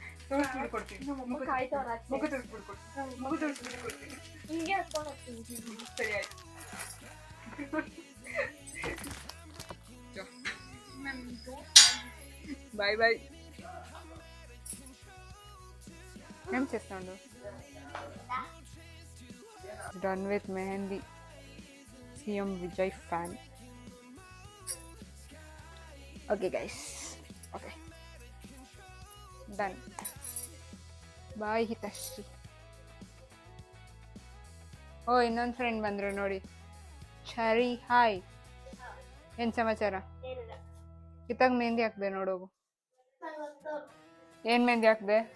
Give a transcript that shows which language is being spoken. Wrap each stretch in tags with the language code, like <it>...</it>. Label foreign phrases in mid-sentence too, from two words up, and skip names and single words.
<kn>ತೋರಿಸ್ಬಿಟ್ಟು ಕೊಡ್ತೀನಿ. ನಮ್ಮಮ್ಮ ಕಾಯ್ತವ್ರ ಆಚೆ. ಮುಖ ತೋರಿಸ್ಬಿಟ್ಟು ಕೊಡ್ತೀನಿ. ಮುಖ ತೋರಿಸ್ಬಿಟ್ಟು ಕೊಡ್ತೀನಿ. ಹಿಂಗೆ ಹಾಕೊಂಡು ಹೋಗ್ತೀನಿ. ಸರಿ ಆಯ್ತು.</kn> <en>bye bye.</en> <te>ఏం చేస్తాడు?</te> <en>done with mehendi. CM Vijay fan. OK guys, OK ಡನ್.</en> <kn>ಬಾಯ್ ಹಿತಶ್ರೀ. ಓ ಇನ್ನೊಂದು ಫ್ರೆಂಡ್ ಬಂದರು ನೋಡಿ. ಶರಿ ಹಾಯ್, ಏನು ಸಮಾಚಾರ? ಕಿತ್ತಾಗ ಮೆಹಂದಿ ಹಾಕ್ದೆ ನೋಡೋಗು. ಏನು ಮೆಹಂದಿ ಹಾಕ್ದೆ?</kn>